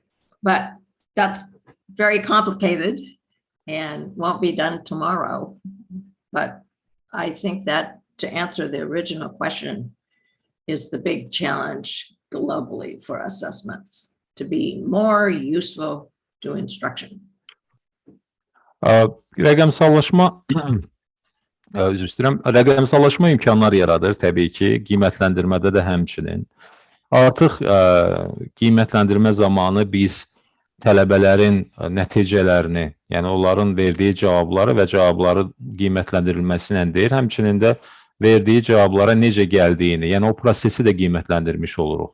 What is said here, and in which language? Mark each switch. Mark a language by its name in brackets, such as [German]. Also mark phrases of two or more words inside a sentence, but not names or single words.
[English] But that's very complicated and won't be done tomorrow. But I think that to answer the original question is the big challenge globally for assessments to be more useful to instruction? [Azerbaijani] Rəqəmsallaşma üzr istəyirəm. Rəqəmsallaşma imkanlar yaradır təbii ki, qiymətləndirmədə də həmçinin. Artıq qiymətləndirmə zamanı biz tələbələrin nəticələrini, yəni onların verdiyi cavabları və cavabları qiymətləndirilməsi ilə deyir, həmçinin də verdiyi cavablara necə gəldiyini, yəni o prosesi də qiymətləndirmiş oluruq.